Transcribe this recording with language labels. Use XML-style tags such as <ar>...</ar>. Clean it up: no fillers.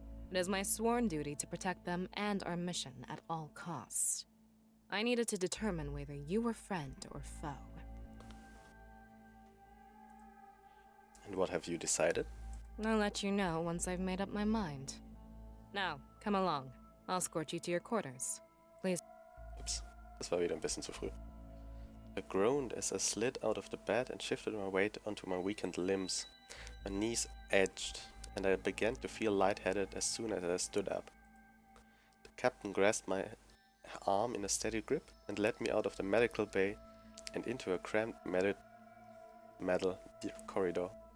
<en>It is my sworn duty to protect them and our mission at all costs. I needed to determine whether you were friend or foe. And what have you decided? I'll let you know once I've made up my mind. Now, come along. I'll escort you to your quarters. Please.</en> <de>Ups, das war wieder ein bisschen zu früh.</de> <en>I groaned as I slid out of the bed and shifted my weight onto my weakened limbs. My knees edged, and I began to feel lightheaded as soon as I stood up. The captain grasped my arm in a steady grip and led me out of the medical bay and into a cramped metal corridor.</en>